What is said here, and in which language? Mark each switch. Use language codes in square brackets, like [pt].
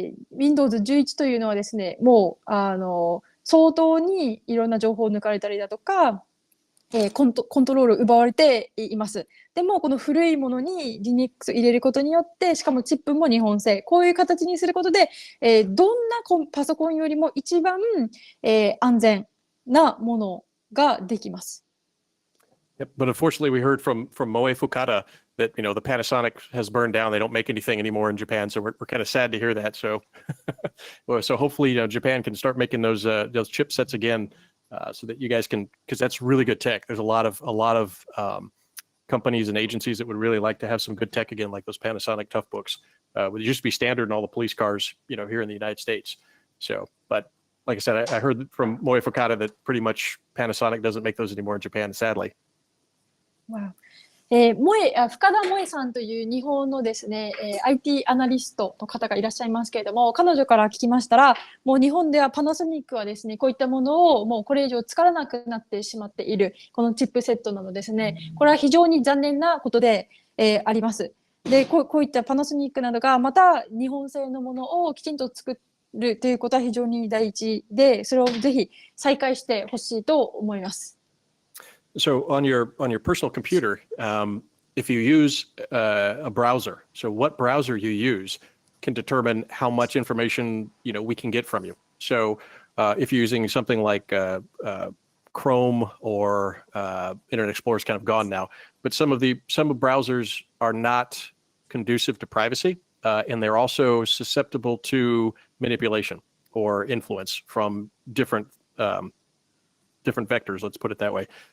[ja] Windows 11というのはですね、もう、相当にいろんな情報を抜かれたりだとか、コントロールを奪われています。でも、この古いものに Linux 入れることによって、しかもチップも日本製、こういう形にすることで、どんなパソコンよりも一番、安全なものができます。 [en] Yep, but unfortunately, we heard from Moe Fukada that the Panasonic has burned down. They don't make anything anymore in Japan, so we're kind of sad to hear that. So, so hopefully, Japan can start making those chipsets again, so that you guys can, because that's really good tech. There's a lot of companies and agencies that would really like to have some good tech again, like those Panasonic tough books. It used to be standard in all the police cars, here in the United States. So, but like I said, I heard from Moe Fukada that pretty much Panasonic doesn't make those anymore in Japan, sadly. Wow. [ja] 深田萌さんという日本のですね、IT アナリストの方がいらっしゃいますけれども、彼女から聞きましたら、もう日本ではパナソニックはですね、こういったものをもうこれ以上使わなくなってしまっている、このチップセットなどですね、これは非常に残念なことで、あります。で、こういったパナソニックなどがまた日本製のものをきちんと作るということは非常に大事で、それをぜひ再開してほしいと思います。 [en] So on your personal computer, if you use a browser, so what browser you use can determine how much information we can get from you. So if you're using something like Chrome or Internet Explorer is kind of gone now, but some browsers are not conducive to privacy, and they're also susceptible to manipulation or influence from different vectors. Let's put it that way.